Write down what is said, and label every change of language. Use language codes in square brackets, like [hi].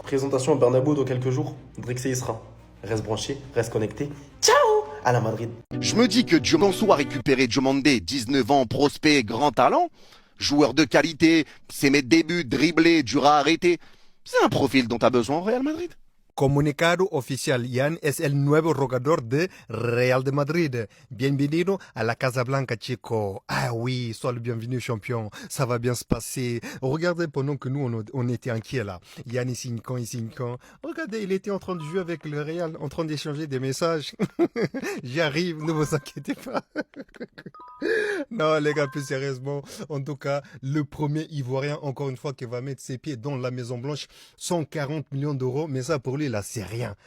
[fr] Présentation à Bernabéu dans quelques jours. Drixé, il sera. Reste branché, reste connecté. Ciao! À la Madrid. Je me dis que Diomandé a récupéré Diomandé, 19 ans, prospect, grand talent. Joueur de qualité, sait mettre des buts, dribbler, dur à arrêter. C'est un profil dont tu as besoin au Real Madrid. [es] Comunicado oficial, Yann es el nuevo jugador de Real de Madrid. Bienvenido a la Casablanca, chico. [fr] Ah oui, sois le bienvenu, champion. Ça va bien se passer. Regardez, pendant que nous, on était inquiets là. Yann, il signe quand? Regardez, il était en train de jouer avec le Real, en train d'échanger des messages. J'y arrive, ne vous inquiétez pas. Non, les gars, plus sérieusement, en tout cas, le premier Ivoirien, encore une fois, qui va mettre ses pieds dans la Maison Blanche, 140 millions d'euros, mais ça, pour lui, là, c'est rien.